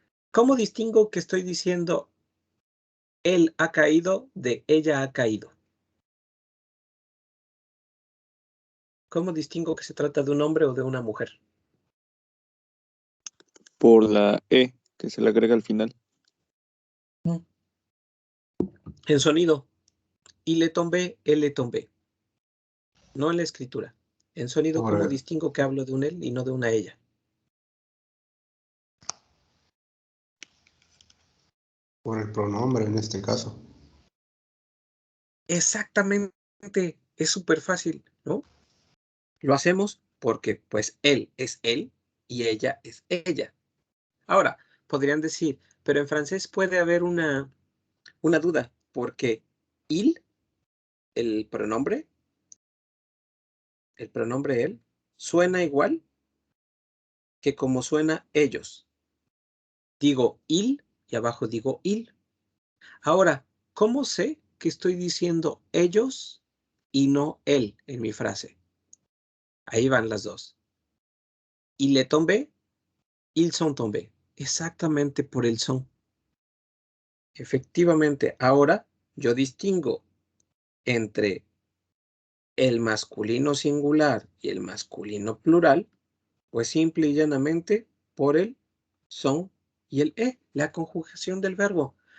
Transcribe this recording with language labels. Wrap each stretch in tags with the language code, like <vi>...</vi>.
<es>¿Cómo distingo que estoy diciendo él ha caído de ella ha caído? ¿Cómo distingo que se trata de un hombre o de una mujer? Por la E que se le agrega al final. En sonido.</es> <fr>Il est tombé, elle est tombée.</fr> <es>No en la escritura. En sonido, ¿cómo Ahora, distingo que hablo de un él y no de una ella? por el pronombre en este caso. Exactamente. Es súper fácil, ¿no? Lo hacemos porque, pues, él es él y ella es ella. Ahora, podrían decir, pero en francés puede haber una duda, porque il, el pronombre él, suena igual que como suena ellos. Digo il y abajo digo il. Ahora, ¿cómo sé que estoy diciendo ellos y no él en mi frase? Ahí van las dos.</es> <fr>Il est tombé, ils sont tombés.</fr> <es>Exactamente por el son. Efectivamente, ahora yo distingo entre el masculino singular y el masculino plural, pues simple y llanamente por el son y el la conjugación del verbo.</es>